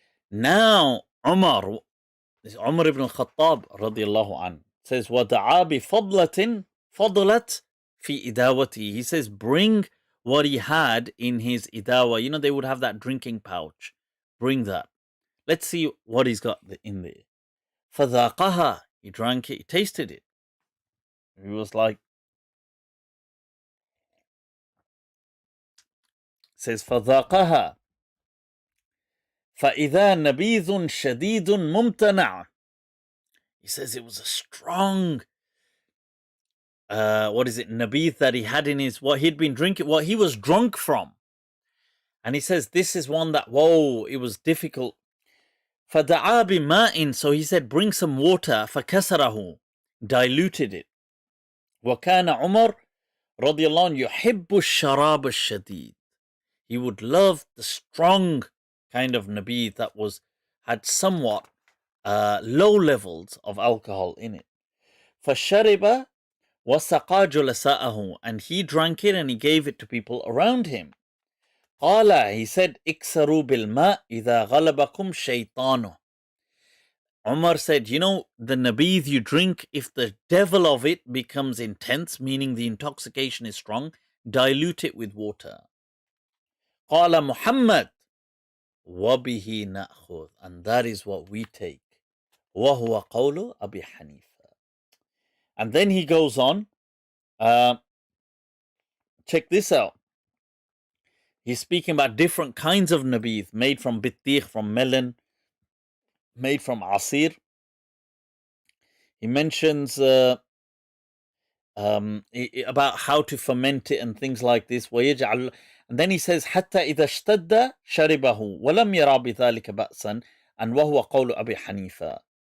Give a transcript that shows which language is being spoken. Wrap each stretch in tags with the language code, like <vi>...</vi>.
<ar>Now Umar ibn al-Khattab radiallahu anhu says, وَدَعَا بِفَضْلَةٍ فَضْلَتْ فِي إِدَاوَتِهِ.</ar> <en>He says, bring what he had in his idawa. They would have that drinking pouch. Bring that. Let's see what he's got in there.</en> <ar>فَذَاقَهَا.</ar> <en>He drank it, he tasted it. He was like, says</en> <ar>فَذَاقَهَا فَإِذَا نَبِيذٌ شَدِيدٌ مُمْتَنَعٌ.</ar> <en>He says it was a strong, nabidh that he had in what he'd been drinking, what he was drunk from. And he says this is one that, it was difficult.</en> <ar>فَدَعَا بِمَاءٍ.</ar> <en>So he said, bring some water.</en> <ar>فَكَسَرَهُ.</ar> <en>Diluted it.</en> <ar>وَكَانَ عُمَرْ رضي الله عنه يحب الشراب الشديد.</ar> <en>He would love the strong kind of nabidh that had somewhat low levels of alcohol in it.</en> <ar>فَشَرِبَ وَسَقَى جُلَسَاءَهُ,</ar> <en>and he drank it and he gave it to people around him.</en> <ar>قَالَ,</ar> <en>he said,</en> <ar>اكسروا بالماء إذا غلبكم شيطانه.</ar> <en>Umar said, you know, the nabidh you drink, if the devil of it becomes intense, meaning the intoxication is strong, dilute it with water.</en> <ar>قَالَ</ar> <en>Muhammad,</en> <ar>وَبِهِ نَأْخُذ,</ar> <en>and that is what we take.</en> <ar>وَهُوَ قَوْلُ أَبِي حَنِيفَةَ.</ar> <en>And then he goes on, check this out. He's speaking about different kinds of nabidh, made from bittikh, from melon, made from asir. He mentions about how to ferment it and things like this. And then he says,</en> <ar>حتى إذا اشتد شربه ولم يرى بذلك بأسا, and وهو قول أبي حنيفة.</ar>